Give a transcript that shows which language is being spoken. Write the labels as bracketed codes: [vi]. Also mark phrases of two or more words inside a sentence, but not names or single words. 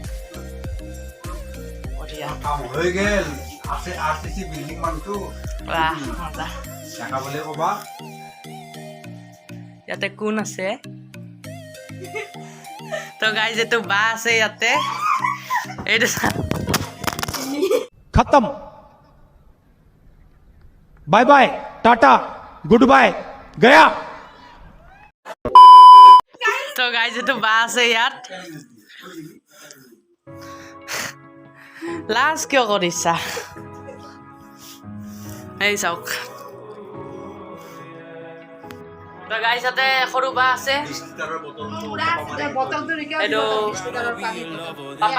[as] কাম হৈ গেল আছে আৰচিচি বিল্ডিং মানটো বাহ মজা দেখাবলৈ ক'বা ইয়াতে কোন আছে তো গাইজ এইটো বা আছে ইয়াতে এইটো [en] खत्म bye bye tata good bye गया [as] তো গাইজ এইটো বা আছে ইয়াত লাজ কিয় কৰিছা এই চাওক তো গাইজ ইয়াতে সৰু বা আছে এইটো পাপা